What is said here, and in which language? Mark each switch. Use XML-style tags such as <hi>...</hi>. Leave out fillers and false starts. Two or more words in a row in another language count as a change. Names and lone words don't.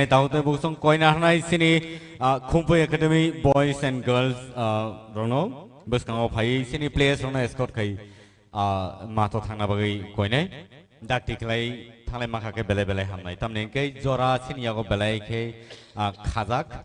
<trp>tahu te busong koi na hanai sini Khumpuy Academy</trp> <en>boys and girls</en> <trp>rono bus kang phai sini players rono escort khai mato thangna bagai koi nai dak tiklai thanglai makha ke belai hamnai tamne ke jora sini yago belai ke khajak</trp>